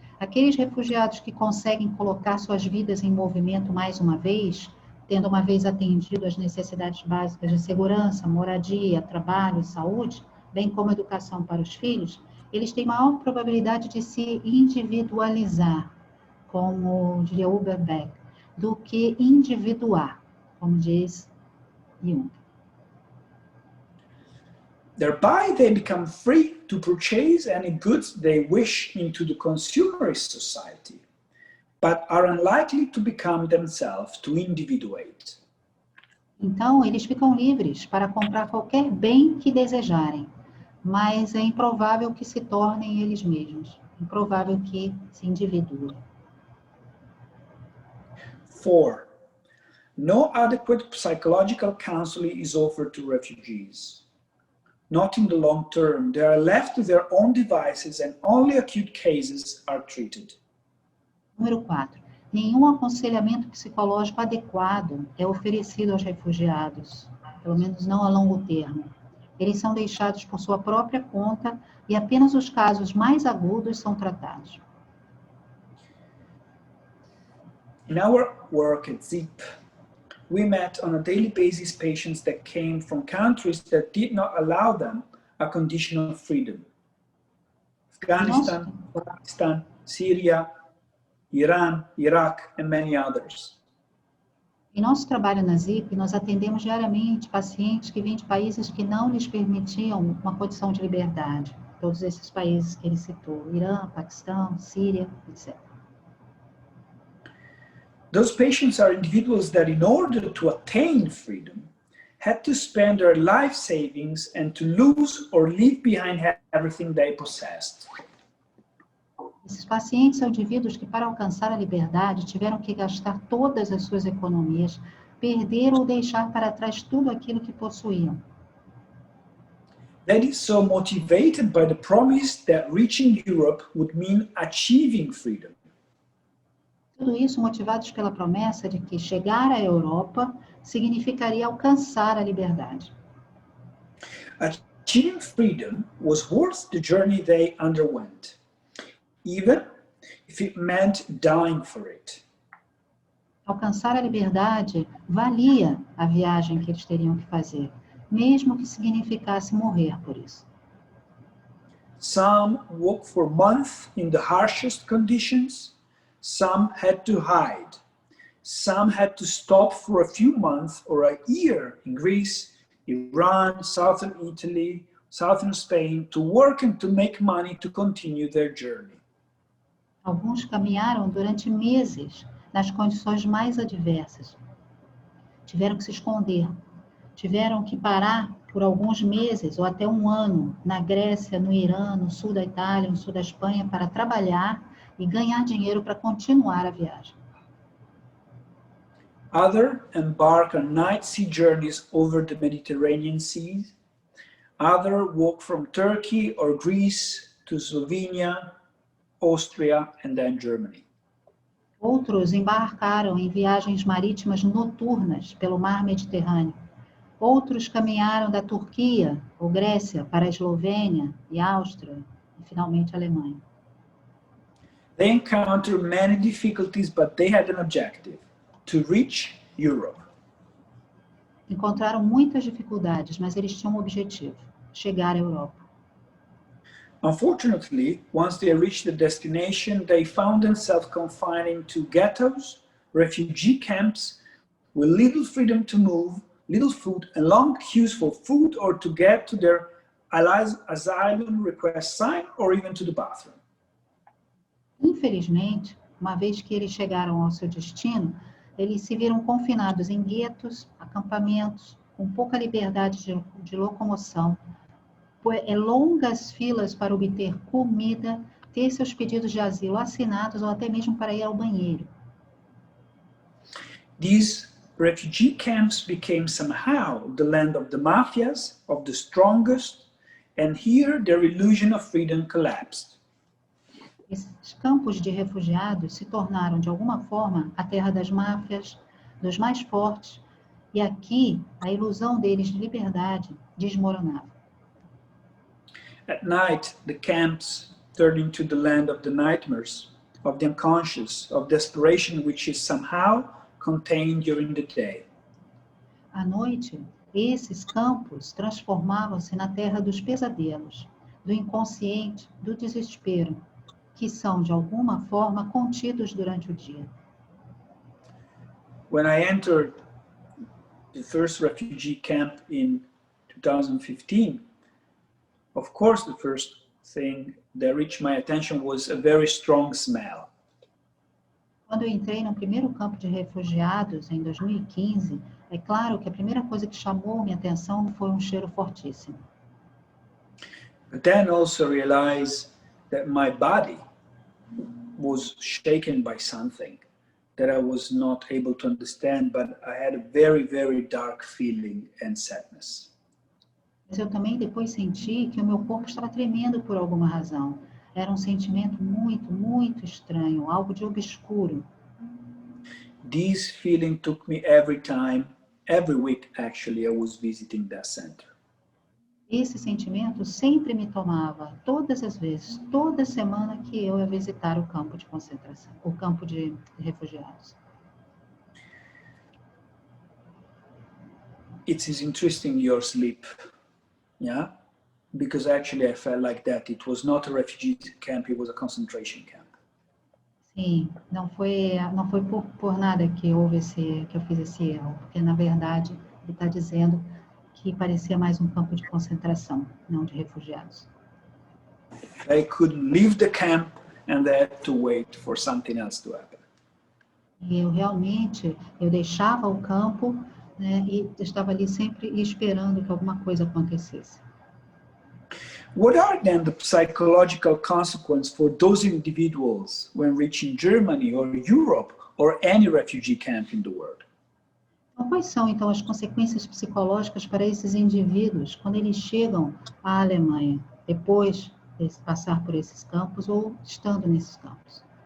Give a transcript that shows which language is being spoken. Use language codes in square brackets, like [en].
[pt] Aqueles refugiados que conseguem colocar suas vidas em movimento mais uma vez, tendo uma vez atendido às necessidades básicas de segurança, moradia, trabalho e saúde, bem como educação para os filhos, eles têm maior probabilidade de se individualizar, como diria Beck, do que individuar, como diz Jung. [en] Thereby, they become free to purchase any goods they wish into the consumerist society, but are unlikely to become themselves to individuate. [pt] Então, eles ficam livres para comprar qualquer bem que desejarem, mas é improvável que se tornem eles mesmos, improvável que se individuem. [en] 4. No adequate psychological counseling is offered to refugees. Not in the long term, they are left to their own devices and only acute cases are treated. [pt] Número 4. Nenhum aconselhamento psicológico adequado é oferecido aos refugiados, pelo menos não a longo termo. Eles são deixados por sua própria conta e apenas os casos mais agudos são tratados. [en] In our work at ZIP, we met on a daily basis patients that came from countries that did not allow them a condition of freedom. Afghanistan, Pakistan, Syria, Iran, Iraq, and many others. [pt] Em nosso trabalho na ZIP, nós atendemos diariamente pacientes que vêm de países que não lhes permitiam uma condição de liberdade. Todos esses países que ele citou, Irã, Paquistão, Síria, etc. [en] Those patients are individuals that in order to attain freedom, had to spend their life savings and to lose or leave behind everything they possessed. [pt] Esses pacientes são indivíduos que, para alcançar a liberdade, tiveram que gastar todas as suas economias, perder ou deixar para trás tudo aquilo que possuíam. [en] That is so motivated by the promise that reaching Europe would mean achieving freedom. [pt] Tudo isso motivados pela promessa de que chegar à Europa significaria alcançar a liberdade. [en] Achieving freedom was worth the journey they underwent, even if it meant dying for it. [pt] Alcançar a liberdade valia a viagem que eles teriam que fazer, mesmo que significasse morrer por isso. [en] Some walked for months in the harshest conditions. Some had to hide. Some had to stop for a few months or a year in Greece, Iran, southern Italy, southern Spain, to work and to make money to continue their journey. [pt] Alguns caminharam durante meses nas condições mais adversas. Tiveram que se esconder, tiveram que parar por alguns meses ou até um ano na Grécia, no Irã, no sul da Itália, no sul da Espanha, para trabalhar e ganhar dinheiro para continuar a viagem. [en] Others embark on night sea journeys over the Mediterranean Sea. Others walk from Turkey or Greece to Slovenia, Austria, and then Germany. [pt] Outros embarcaram em viagens marítimas noturnas pelo mar Mediterrâneo. Outros caminharam da Turquia ou Grécia para a Eslovênia e Áustria e finalmente a Alemanha. [en] They encountered many difficulties, but they had an objective: to reach Europe. [pt] Encontraram muitas dificuldades, mas eles tinham um objetivo: chegar à Europa. [en] Unfortunately, once they reached the destination, they found themselves confined to ghettos, refugee camps, with little freedom to move, little food, and long queues for food or to get to their asylum request sign or even to the bathroom. [pt] Infelizmente, uma vez que eles chegaram ao seu destino, eles se viram confinados em guetos, acampamentos, com pouca liberdade de locomoção, longas filas para obter comida, ter seus pedidos de asilo assinados ou até mesmo para ir ao banheiro. [en] These refugee camps became somehow the land of the mafias, of the strongest, and here their illusion of freedom collapsed. [pt] Esses campos de refugiados se tornaram, de alguma forma, a terra das máfias, dos mais fortes, e aqui a ilusão deles de liberdade desmoronava. [en] At night, the camps turned into the land of the nightmares, of the unconscious, of desperation which is somehow contained during the day. [pt] À noite, esses campos transformavam-se na terra dos pesadelos, do inconsciente, do desespero, que são, de alguma forma, contidos durante o dia. [en] When I entered the first refugee camp in 2015, of course, the first thing that reached my attention was a very strong smell. [pt] Quando eu entrei no primeiro campo de refugiados, em 2015, é claro que a primeira coisa que chamou minha atenção foi um cheiro fortíssimo. [en] But then also realized that my body was shaken by something that I was not able to understand, but I had a very, very dark feeling and sadness. [pt] Mas eu também depois senti que o meu corpo estava tremendo por alguma razão. Era um sentimento muito, muito estranho, algo de obscuro. [en] This feeling took me every week actually, I was visiting that center. [pt] Esse sentimento sempre me tomava, todas as vezes, toda semana que eu ia visitar o campo de concentração, o campo de refugiados. [en] It is interesting your sleep. Yeah, because actually I felt like that. It was not a refugee camp, it was a concentration camp. [pt] Sim, não foi por nada que eu fiz esse erro, porque na verdade ele está dizendo que parecia mais um campo de concentração, não de refugiados. [en] I couldn't leave the camp and I had to wait for something else to happen. [pt] E eu deixava o campo, né, e estava ali sempre esperando que alguma coisa acontecesse. [en] What are then the psychological consequences for those individuals when reaching Germany or Europe or any refugee camp in the world? [pt] Então, quais são, então, as consequências psicológicas para esses indivíduos quando eles chegam à Alemanha, depois de passar por esses campos ou estando nesses campos?